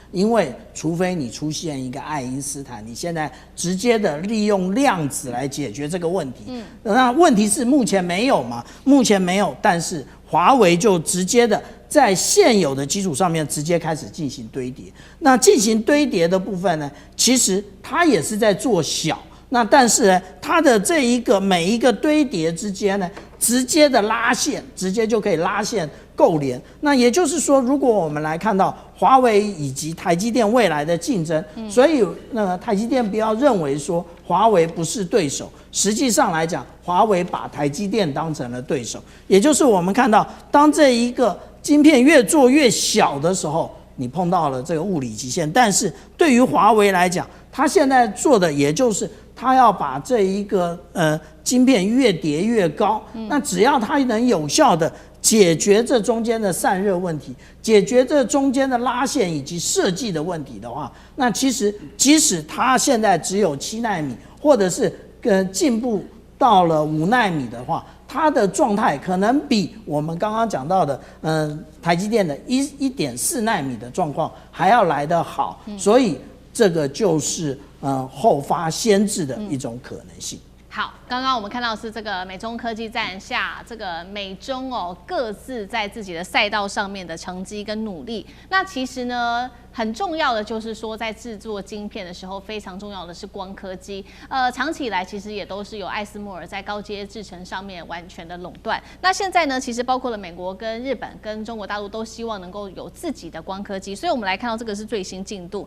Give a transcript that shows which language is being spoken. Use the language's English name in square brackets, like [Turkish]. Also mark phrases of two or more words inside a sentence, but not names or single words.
[Chinese] 因為除非你出現一個愛因斯坦，你現在直接的利用量子來解決這個問題。那問題是目前沒有嘛？目前沒有，但是華為就直接的在現有的基礎上面直接開始進行堆疊。那進行堆疊的部分呢，其實它也是在做小。那但是呢，它的这一個每一個堆疊之間呢，直接的拉線，直接就可以拉線構連。那也就是說，如果我們來看到華為以及台積電未來的競爭，所以台積電不要認為說華為不是對手，實際上來講，華為把台積電當成了對手。也就是我們看到，當這一個晶片越做越小的時候，你碰到了這個物理極限。但是對於華為來講，它現在做的也就是它要把這一個晶片越疊越高。那只要它能有效的解決這中間的散熱問題，解決這中間的拉線以及設計的問題的話，那其實即使它現在只有7奈米，或者是進步到了5奈米的話，它的狀態可能比我們剛剛講到的台積電的1.4奈米的狀況還要來得好。所以這個就是後發先至的一種可能性。好，剛剛我們看到的是這個美中科技戰下，這個美中各自在自己的賽道上面的成績跟努力。那其實呢，很重要的就是說，在制作晶片的時候，非常重要的是光刻機。長期以來其實也都是由艾斯摩爾在高階製程上面完全的壟斷。那現在呢，其實包括了美國跟日本跟中國大陸都希望能夠有自己的光刻機。所以我们来看到这個是最新進度。